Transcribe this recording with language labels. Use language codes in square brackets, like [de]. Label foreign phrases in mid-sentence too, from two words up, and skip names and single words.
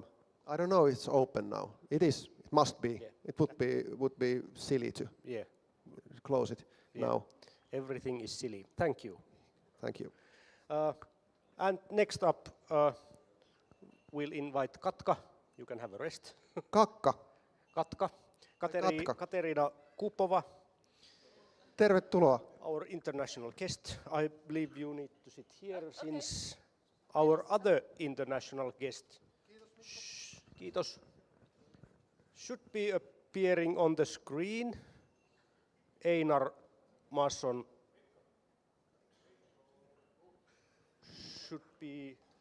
[en] I don't know if it's open now. It is. It must be. Yeah. It would be silly to close it now. Everything is silly. Thank you. Thank you. And next up, we'll invite Katka. You can have a rest. Kakka. Katka. Kateřina Čupová. [fi] Tervetuloa. [en] Our international guest. I believe you need to sit here since our other international guest. [fi] Kiitos. [en] Should be appearing on the screen. Einar Masson should be.